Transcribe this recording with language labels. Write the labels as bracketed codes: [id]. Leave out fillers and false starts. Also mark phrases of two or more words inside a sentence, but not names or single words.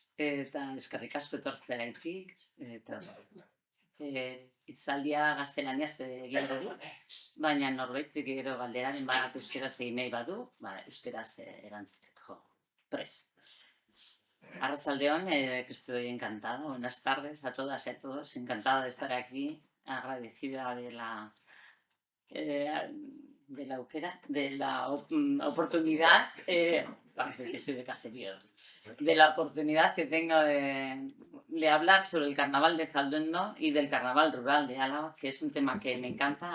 [eu] Eta eskerrik asko etortzeagatik, eta Itzaldia gaztelaniaz egingo du, baina norbaitek gero galderaren bat euskaraz egin nahi badu, euskaraz erantzuteko prest. Arratsaldeon, [es] que estoy encantada. Buenas tardes a todas y a todos. Encantada de estar aquí, agradecida de la oportunidad, parece que soy de caserío, de la oportunidad que tengo de hablar sobre el carnaval de Zalduendo y del carnaval rural de Álava, que es un tema que me encanta.